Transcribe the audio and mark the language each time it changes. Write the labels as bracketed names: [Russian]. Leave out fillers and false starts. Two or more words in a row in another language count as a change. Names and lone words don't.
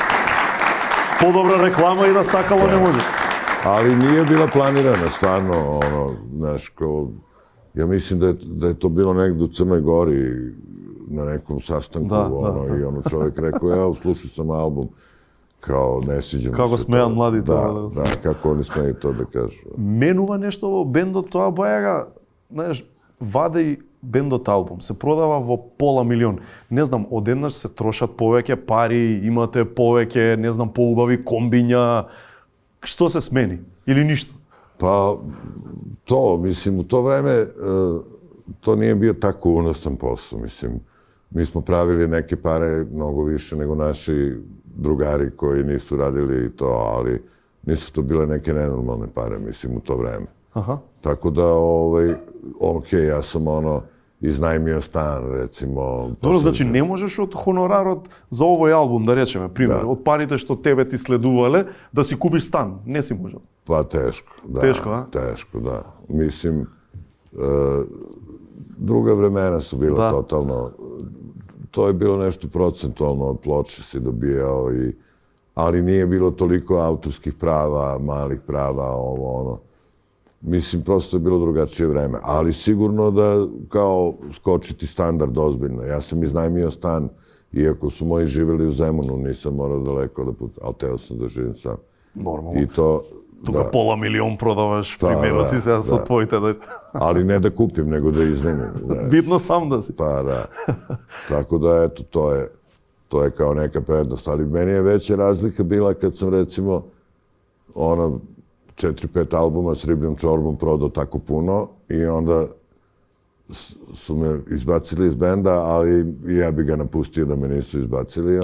[Serbian] Podobra reklama i da sakalo ne može. Ali nije bila planirana, stvarno, znaš, kao, ja mislim da je to bilo negdje u Crnoj Gori, na nekom sastanku, i ono čovjek rekao, evo, slušao sam album, kao, ne sviđa mi se. [Macedonian] Како смеат младите. Да, како они смеат тоа да кажу. Менува нешто во бендот, тоа Бајага, знаеш, ваде бендот албум, се продава во пола милион. Не знам, одеднаш се трошат повеќе пари, имате повеќе, не знам, поубави комбиња. Што се смени? Или ништо? [Serbian] Па, мислим, у то време, то nije bio tako unosan posao, mislim. Mi smo pravili neke pare mnogo više nego naši drugari koji nisu radili to, ali nisu to bile neke nenormalne pare, mislim, u to vreme. Tako da, ja sam iznajmio stan, recimo. [Macedonian] Добро, значи не можеш од хонорарот за овој албум, да речеме, пример, од парите што тебе ти следувале, да си купиш стан. Не си можел. Па тешко, да. Тешко, а? Тешко, да. [Serbian] Mislim, druga vremena su bila totalno, to je bilo nešto procentualno od ploče si dobijao, ali nije bilo toliko autorskih prava, malih prava, ono. Mislim, prosto je bilo drugačije vreme, ali sigurno da kao skočiti standard ozbiljno. Ja sam iznajmio stan, iako su moji živjeli u Zemunu, nisam morao daleko da putujem, ali teo sam da živim sam. Normalno. I to, [Macedonian] тука пола милион продаваш, примерно си сега со твоите. [Serbian] Ali ne da kupim, nego da iznajmim. Bitno sam da si. Pa da. Tako da, eto, to je kao neka prednost. Ali meni je veća razlika bila kad sam, recimo, 4-5 albuma s Ribljom čorbom prodao tako puno i onda su me izbacili iz benda, ali ja bi ga napustio da me nisu izbacili.